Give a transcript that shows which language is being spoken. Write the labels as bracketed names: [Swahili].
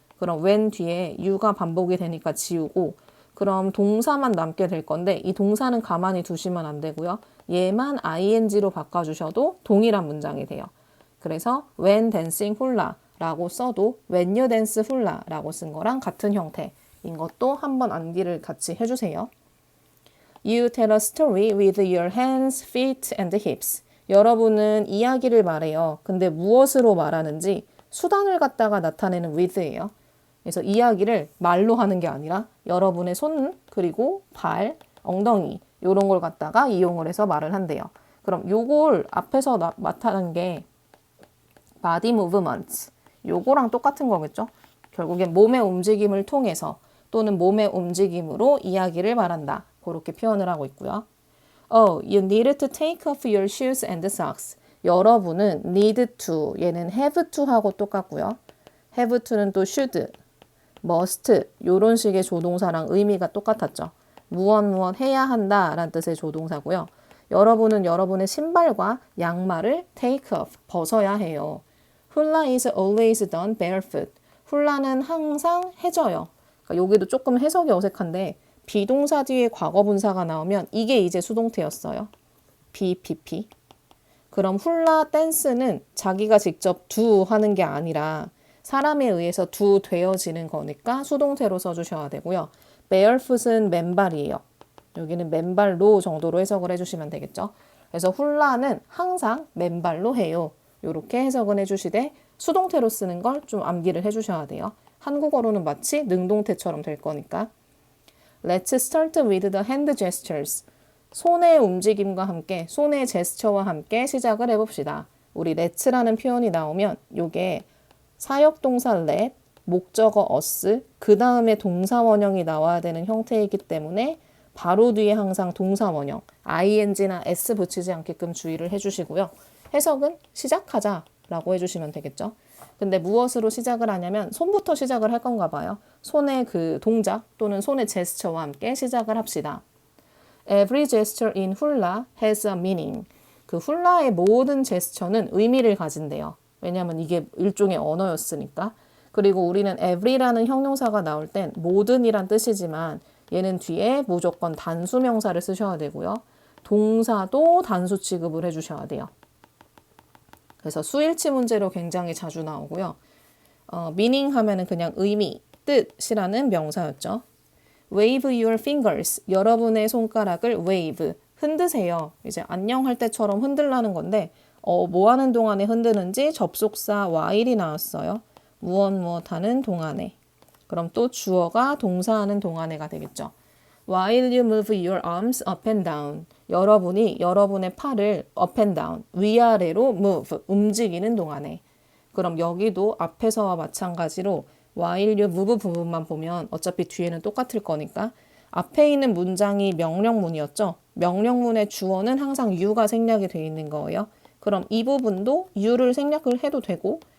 [Korean] 그럼 when 뒤에 you가 반복이 되니까 지우고 그럼 동사만 남게 될 건데 이 동사는 가만히 두시면 안 되고요. 얘만 ing로 바꿔주셔도 동일한 문장이 돼요. 그래서 [English] when dancing [Korean] 훌라 라고 써도 [English] when you dance [Korean] 훌라 라고 쓴 거랑 같은 형태인 것도 한번 암기를 같이 해주세요. [English] You tell a story with your hands, feet and hips. [Korean] 여러분은 이야기를 말해요. 근데 무엇으로 말하는지 수단을 갖다가 나타내는 with예요. 그래서 이야기를 말로 하는 게 아니라 여러분의 손, 그리고 발, 엉덩이 이런 걸 갖다가 이용을 해서 말을 한대요. 그럼 요걸 앞에서 나타난 게 [English] body movements. [Korean] 요거랑 똑같은 거겠죠? 결국엔 몸의 움직임을 통해서 또는 몸의 움직임으로 이야기를 말한다. 그렇게 표현을 하고 있고요. [English] Oh, you need to take off your shoes and socks. [Korean] 여러분은 need to, 얘는 have to 하고 똑같고요. have to는 또 should, must 이런 식의 조동사랑 의미가 똑같았죠. 무엇 해야 한다 라는 뜻의 조동사고요. 여러분은 여러분의 신발과 양말을 take off, 벗어야 해요. [English] 훌라 is always done barefoot. [Korean] 훌라는 항상 해져요. 그러니까 여기도 조금 해석이 어색한데 비동사 뒤에 과거 분사가 나오면 이게 이제 수동태였어요. BPP. 그럼 훌라 댄스는 자기가 직접 do 하는 게 아니라 사람에 의해서 do 되어지는 거니까 수동태로 써주셔야 되고요. barefoot은 맨발이에요. 여기는 맨발로 정도로 해석을 해주시면 되겠죠. 그래서 훌라는 항상 맨발로 해요. 이렇게 해석은 해주시되 수동태로 쓰는 걸 좀 암기를 해주셔야 돼요. 한국어로는 마치 능동태처럼 될 거니까. [English] Let's start with the hand gestures. [Korean] 손의 움직임과 함께, 손의 제스처와 함께 시작을 해봅시다. 우리 let's라는 표현이 나오면 이게 사역동사 let, 목적어 us, 그 다음에 동사 원형이 나와야 되는 형태이기 때문에 바로 뒤에 항상 동사 원형, ing나 s 붙이지 않게끔 주의를 해주시고요. 해석은 시작하자 라고 해주시면 되겠죠. 근데 무엇으로 시작을 하냐면 손부터 시작을 할 건가 봐요. 손의 그 동작 또는 손의 제스처와 함께 시작을 합시다. [English] Every gesture in hula has a meaning. [Korean] 그 훌라의 모든 제스처는 의미를 가진대요. 왜냐하면 이게 일종의 언어였으니까. 그리고 우리는 every라는 형용사가 나올 땐 모든이란 뜻이지만 얘는 뒤에 무조건 단수 명사를 쓰셔야 되고요. 동사도 단수 취급을 해주셔야 돼요. 그래서 수일치 문제로 굉장히 자주 나오고요. meaning 하면은 그냥 의미, 뜻이라는 명사였죠. [English] Wave your fingers. [Korean] 여러분의 손가락을 wave, 흔드세요. 이제 안녕할 때처럼 흔들라는 건데 뭐 하는 동안에 흔드는지 접속사 while이 나왔어요. 무엇 하는 동안에. 그럼 또 주어가 동사하는 동안에가 되겠죠. [English] While you move your arms up and down. [Korean] 여러분이 여러분의 팔을 [English] up and down, [Korean] 위아래로 move, 움직이는 동안에. 그럼 여기도 앞에서와 마찬가지로 [English] while you move [Korean] 부분만 보면 어차피 뒤에는 똑같을 거니까 앞에 있는 문장이 명령문이었죠. 명령문의 주어는 항상 you가 생략이 되어 있는 거예요. 그럼 이 부분도 you를 생략을 해도 되고